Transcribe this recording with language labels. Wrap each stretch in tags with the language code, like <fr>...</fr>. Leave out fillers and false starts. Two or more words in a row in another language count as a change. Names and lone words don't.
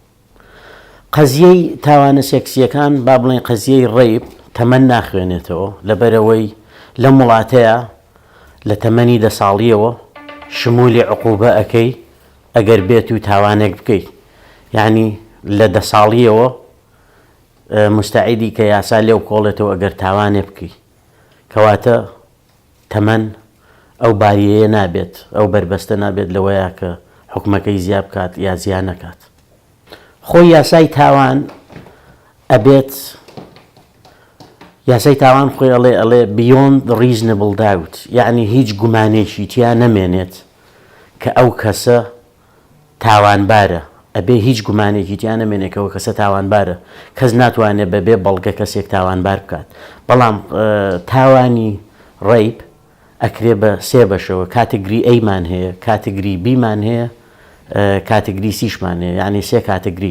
<ckb>قەزیەی تاوانە سێکسیەکان با بڵێن قەزیەی ڕێیب تەمەن ناخوێنێتەوە لەبەرەوەی لەم وڵاتەیە لە تەمەنی 10 ساڵیەوە شمولی عقوبە ئەەکەی ئەگەر بێت و تاوانێک بکەیت، یعنی لە 10 ساڵیەوە مستعیدی کە یاسا لێو کۆڵێتەوە ئەگەر تاوانێ بکەیت، کەواتە تەمەن ئەو باریەیە نابێت، ئەو بربەستە نابێت لەوەیە کە حکومەکەی زیاد بکات یا زیان نەکات. خۆی یاسای تاوان ئەبێت، یاسای تاوان خۆی ئەڵێ</ckb> <en>beyond reasonable doubt،</en> <ckb>یعنی هیچ گومانێکی تیا نەمێنێت کە ئەو کەسە تاوانبارە، ئەبێ هیچ گومانێکی تیا نەمێنێت کە ئەو کەسە تاوانبارە. کەس ناتوانێت بەبێ بەڵگە کەسێک تاوانبار بکات. بەڵام تاوانی ڕێیب ئەکرێ بە 3 بەشەوە، کاتگری ئەیمان هەیە، کاتگری بیمان هەیە، کاتگری سیشمان هەیە، یعنی 3 کاتگرین.</ckb>